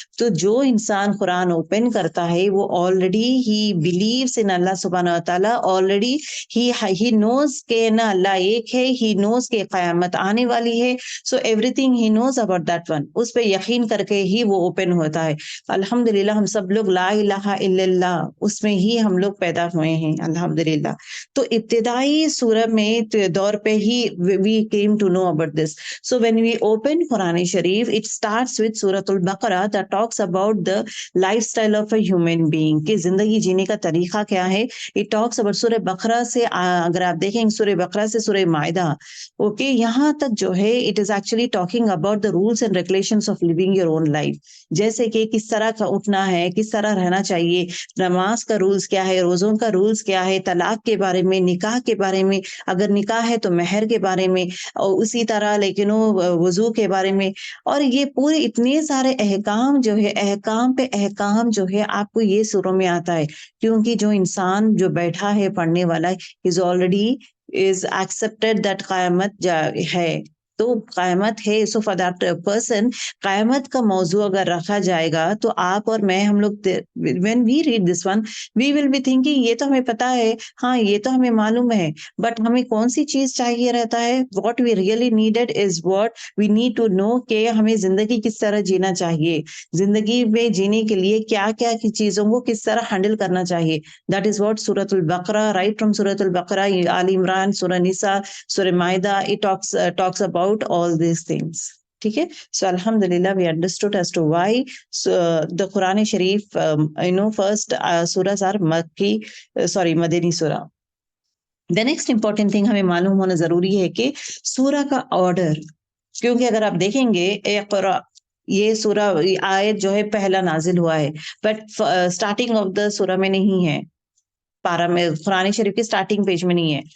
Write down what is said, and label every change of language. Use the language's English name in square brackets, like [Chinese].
[Urdu] تو جو انسان قرآن اوپن کرتا ہے وہ [English] already ہی believes in [Urdu] اللہ سبحانہ و تعالیٰ, [English] already ہی knows [Urdu] کہ نا اللہ ایک ہے, ہی نوز کہ قیامت آنے والی ہے. [English] so everything he knows about that one, [Urdu] اس پہ یقین کر کے ہی وہ اوپن ہوتا ہے. الحمدللہ ہم سب لوگ لا الہ الا اللہ اس میں ہی ہم لوگ پیدا ہوئے ہیں الحمدللہ. تو ابتدائی سورہ میں دور پہ ہی [English] we came to know about this. So when we open Quran Sharif, it starts with Surah Al-Baqarah that talks about the lifestyle of a human being, [Urdu] کہ زندگی جینے کا طریقہ کیا ہے. [English] It talks about [Urdu] سورہ بقرہ سے اگر آپ دیکھیں سورہ بقرہ سے سورہ مائدہ, اوکے, یہاں تک جو ہے [English] it is actually talking about the rules and regulations of living your own life. [Urdu] جیسے کہ کس طرح کا اٹھنا ہے, کس طرح رہنا چاہیے, نماز کا رولز کیا ہے, روزوں کا رولز کیا ہے, طلاق کے بارے میں, نکاح کے بارے میں, اگر نکاح ہے تو مہر کے بارے میں, اور اسی طرح لیکن وضو کے بارے میں. اور یہ پورے اتنے سارے احکام جو ہے, احکام پہ احکام جو ہے آپ کو یہ سوروں میں آتا ہے, کیونکہ جو انسان جو بیٹھا ہے پڑھنے والا [English] is already is accepted that [Urdu] قیامت ہے, تو قیامت ہے. [English] so for that person [Urdu] قیامت کا موضوع اگر رکھا جائے گا تو آپ اور میں ہم لوگ [English] when we read this one we will be thinking [Urdu] یہ تو ہمیں پتا ہے, ہاں یہ تو ہمیں معلوم ہے, بٹ ہمیں کون سی چیز چاہیے رہتا ہے. [English] what we really needed is what we need to know [Urdu] کہ ہمیں زندگی کس طرح جینا چاہیے, زندگی میں جینے کے لیے کیا کیا چیزوں کو کس طرح ہینڈل کرنا چاہیے. [English] that is what سورۃ البقرہ, right from سورۃ البقرہ, آل عمران, سورہ نساء, سورہ مائدہ, it talks about all these things. [Urdu] ٹھیک ہے, [English] so alhamdulillah we understood as to why the Quran Sharif first surahs are مدنی سورہ. The next important thing [Urdu] ہمیں معلوم ہونا ضروری ہے کہ سورہ کا آرڈر, کیونکہ اگر آپ دیکھیں گے اقرا یہ سورہ آیت جو ہے پہلا نازل ہوا ہے, بٹ اسٹارٹنگ آف دا سورہ میں نہیں ہے, پارا میں قرآن شریف کے سٹارٹنگ پیج میں نہیں ہے.